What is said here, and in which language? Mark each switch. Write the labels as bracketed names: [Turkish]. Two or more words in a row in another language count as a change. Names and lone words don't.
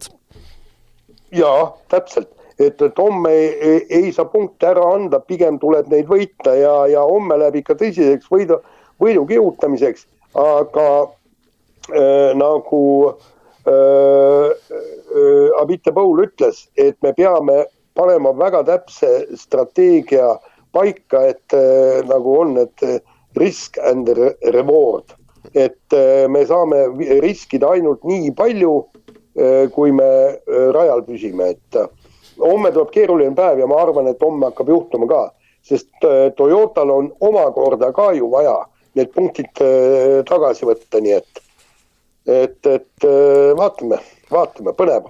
[Estonian] Jaa, täpselt, et homme ei saa punkte ära anda, pigem tuleb neid võita ja homme läheb ikka tõsiseks võidu kihutamiseks, aga nagu Abiteboul ütles, et me peame panema väga täpse strateegia paika, et nagu on, et [English] risk and reward, [Estonian] et me saame riskida ainult nii palju, kui me rajal püsime, et homme tuleb keeruline päev ja ma arvan, et homme hakkab juhtuma ka, sest Toyotal on omakorda ka ju vaja need punktid tagasi võtta, nii et vaatame, põnev.